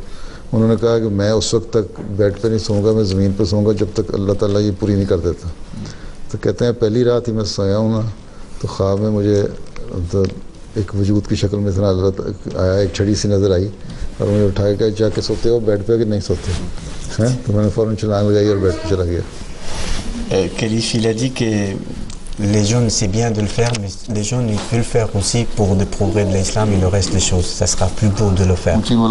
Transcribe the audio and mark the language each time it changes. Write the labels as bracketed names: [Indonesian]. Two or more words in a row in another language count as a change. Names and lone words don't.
[Urdu] انہوں نے کہا کہ میں اس وقت تک بیڈ پہ نہیں سوؤں گا، میں زمین پہ سوؤں گا جب تک اللہ تعالیٰ یہ پوری نہیں کر دیتا. تو کہتے ہیں پہلی رات ہی میں سویا ہوں نا تو خواب میں مجھے تو ایک وجود کی شکل میں اتنا آیا، ایک چھڑی سی نظر آئی اور مجھے اٹھا کے جا کے سوتے ہو بیڈ پہ کہ نہیں سوتے ہیں. تو میں نے فوراً چھلانگ لگائی اور بیڈ پہ چلا گیا. [French] Khalif, il a dit que les jeunes c'est bien de le faire mais les jeunes ils peuvent le faire aussi pour le progrès de l'islam et le reste des choses ça sera plus beau de le faire.